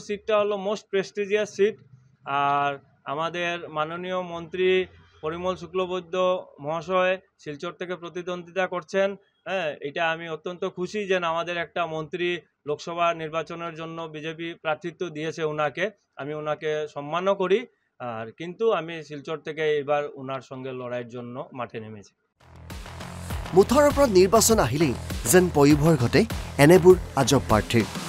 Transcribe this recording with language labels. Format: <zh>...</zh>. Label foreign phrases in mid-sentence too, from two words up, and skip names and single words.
<bn>সিটটা হলো</bn> <en>most prestigious seat</en> <bn>আর আমাদের মাননীয় মন্ত্রী পরিমল শুক্লবৈদ্য মহাশয় শিলচর থেকে প্রতিদ্বন্দ্বিতা করছেন হ্যাঁ এটা আমি অত্যন্ত খুশি যে আমাদের একটা মন্ত্রী লোকসভা নির্বাচনের জন্য বিজেপি প্রার্থিত্ব দিয়েছে ওনাকে আমি ওনাকে সম্মানও করি আর কিন্তু আমি শিলচর থেকে এবার ওনার সঙ্গে লড়াইয়ের জন্য মাঠে নেমেছি</bn> <as>মুঠৰ ওপৰত নিৰ্বাচন আহিলেই যেন পয়োভৰ ঘটে এনেবোৰ আজব প্ৰাৰ্থীৰ</as>